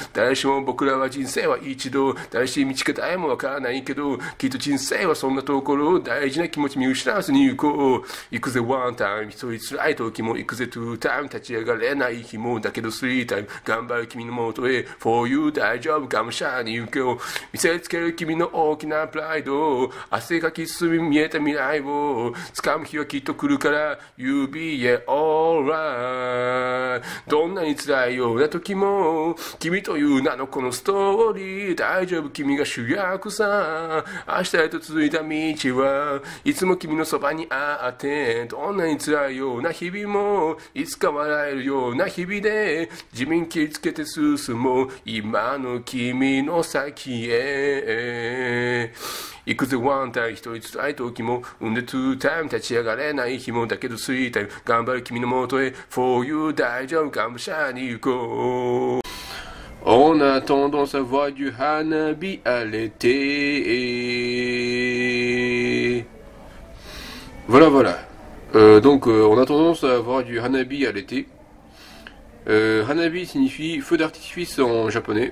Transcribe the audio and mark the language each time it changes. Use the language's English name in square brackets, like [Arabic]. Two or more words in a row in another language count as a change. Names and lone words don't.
[Japanese] 誰しも僕らは人生は一度正しい道か誰も分からないけどきっと人生はそんなところ大事な気持ち見失わずに行こう行くぜワンタイム一人辛い時も行くぜツータイム立ち上がれない日もだけどスリータイム頑張る君のもとへ [English] For you [Japanese] 大丈夫がむしゃに行こう見せつける君の大きなプライド汗かき進み見えた未来を掴む日はきっと来るから [English] You'll be yeah [Japanese] alright どんなに辛いような時も君という名のこのストーリー大丈夫君が主役さ明日へと続いた道はいつも君のそばにあってどんなに辛いような日々もいつか笑えるような日々で地面切りつけて進もう今の君の先へ行くぜワンタイム一人辛い時も産んでツータイム立ち上がれない日もだけどスリータイム頑張る君のもとへ [English] For you [Japanese] 大丈夫がむしゃに行こう [French] On a tendance à voir du hanabi à l'été. Voilà. Donc on a tendance à avoir du hanabi à l'été. Hanabi signifie feu d'artifice en japonais.